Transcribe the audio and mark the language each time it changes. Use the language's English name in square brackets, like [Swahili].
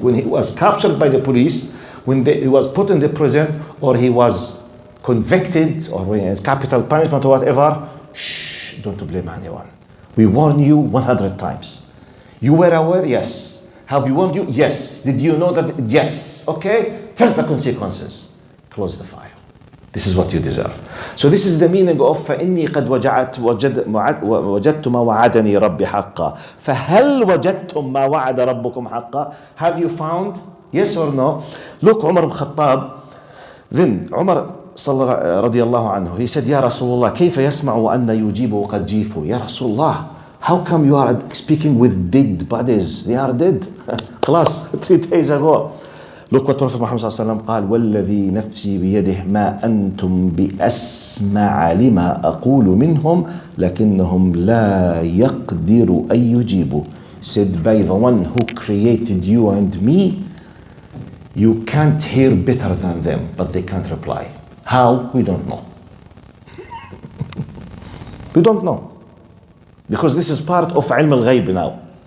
[English] When he was captured by the police, when he was put in the prison, or he was convicted, or when it's capital punishment or whatever, shh, don't blame anyone. We warn you 100 times. You were aware? Yes. Have we warned you? Yes. Did you know that? Yes. Okay. Face the consequences. Close the file. This is what you deserve. So this is the meaning of [Arabic] فإني قد وجدت ما وعدني ربي حقا. فهل وجدتم ما وعد ربكم حقا? [English] Have you found? Yes or no? Look, Umar ibn Khattab. Then Umar [Arabic] رضي الله عنه, [English] he said, [Arabic] يا رسول الله كيف يسمع وأن يجيب قد جيفوا. يا رسول الله, [English] how come you are speaking with dead bodies? They are dead. [Arabic] خلاص, [English] 3 days ago. Look what Prophet Muhammad [Arabic] صلى الله عليه وسلم قال والذي نفسي بيده ما أنتم بأسمع لما أقول منهم لكنهم لا يقدر أن يجيبوا. [English] Said by the one who created you and me, you can't hear better than them, but they can't reply. How? We don't know. We don't know. Because this is part of ilm al-ghayb now.